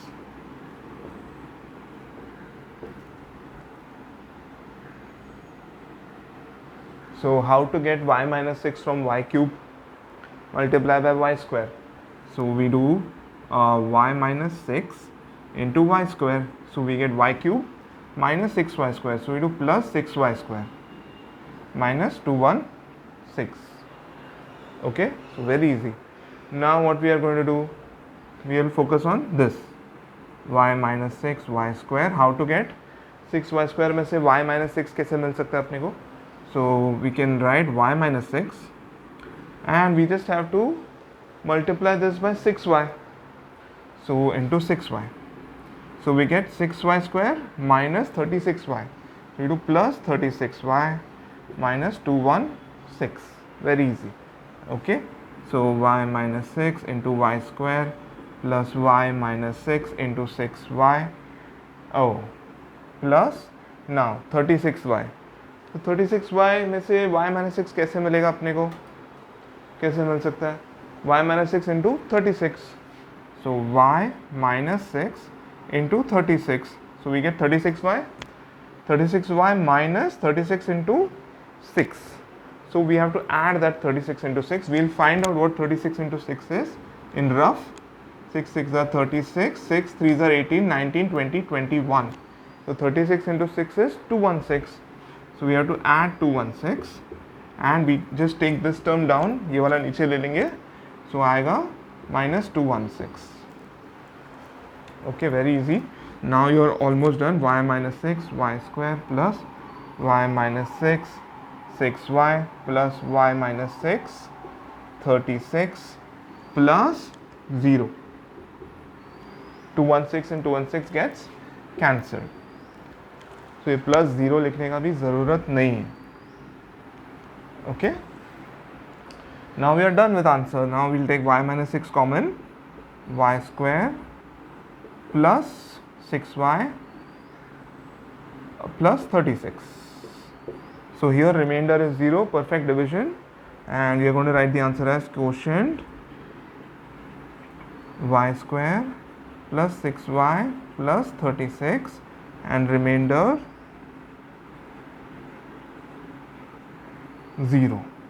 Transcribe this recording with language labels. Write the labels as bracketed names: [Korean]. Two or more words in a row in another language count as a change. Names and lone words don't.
[English] So how to get y minus 6 from y cube? Multiply by y square. So we do y minus 6 into y square. So we get y cube minus 6y square. So we do plus 6y square minus 216. Okay, so very easy. Now what we are going to do, we will focus on this y minus 6y square. How to get 6y square [Hindi] में से [English] y minus 6 [Hindi] कैसे मिल सकता है अपने को? [English] So we can write y minus 6 and we just have to multiply this by 6y. So into 6y. So we get 6y square minus 36y. So we do plus 36y minus 216. Very easy. Okay. So y minus 6 into y square plus y minus 6 into 6y. Oh, plus now 36y. [Hindi] तो 36y में से [English] y minus 6 [Hindi] कैसे मिलेगा अपने को? कैसे मिल सकता है? [English] y minus 6 into 36. So y minus 6 into 36. So we get 36y. 36y minus 36 into 6. So we have to add that 36 into 6. We'll find out what 36 into 6 is in rough. 6 6 are 36, 6 3 are 18, 19, 20, 21. So 36 into 6 is 216. So we have to add 216 and we just take this term down. [Hindi] ये वाला नीचे ले लेंगे. [English] So आएगा minus 216. Okay, very easy. Now you are almost done. Y minus 6 y square plus y minus 6 6y plus y minus 6 36 plus 0. 216 and 216 gets cancelled. [Hindi] So ये plus 0 लिखने का भी ज़रूरत नहीं है. [English] Okay. Now we are done with answer. Now we'll take y minus 6 common. Y square plus 6y plus 36. So here remainder is 0, perfect division, and we are going to write the answer as quotient y square plus 6y plus 36 and remainder 0.